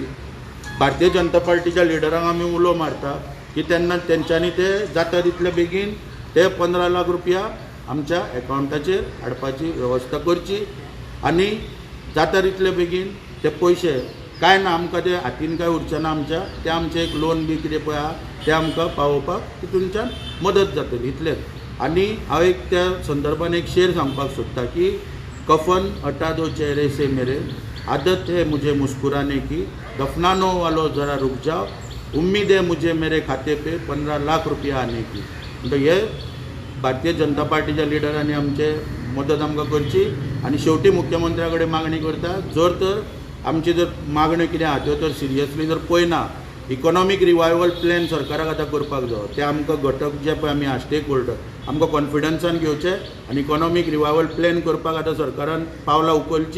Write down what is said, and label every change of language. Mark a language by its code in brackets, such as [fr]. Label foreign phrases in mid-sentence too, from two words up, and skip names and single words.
[kok] भारतीय जनता पार्टीच्या लिडरांक आमी उलो मारता की तेन्ना तेंच्यांनी ते जाता तितले बेगीन ते 15 लाख रुपया आमच्या एकावंटाचेर हाडपाची वेवस्था करची. आनी जाता तितले बेगीन ते पयशे कांय ना आमकां ते हातीन कांय उरचें ना आमच्या, ते आमचें एक लोन बी कितें पळय आहा तें आमकां पावोवपाक तितूनच्यान मदत जातली इतलेंच. आनी हांव एक त्या संदर्भान एक शेर सांगपाक सोदतां की [hi] कफन हटा दो चेहरे से मेरे, आदत है मुझे मुस्कुराने की, दफनानो वालो ज़रा रुक जाओ, उम्मीद है मुझे मेरे खाते पे 15 लाख रुपया आने की. [kok] म्हणजे हे भारतीय जनता पार्टीच्या लिडरांनी आमचे मदत आमकां करची. आनी शेवटी मुख्यमंत्र्या कडेन मागणी करता जर तर आमची जर मागण्यो कितें आहा त्यो तर सिरियसली जर पळयना [en] economic revival plan [kok] सरकाराक आतां करपाक जाय. ते आमकां घटक जे पळय आमी आहा [en] stake holder [kok] आमकां कॉन्फिडन्सान घेवचे आनी [en] economic revival plan [kok] करपाक आतां सरकारान पावलां उखलची.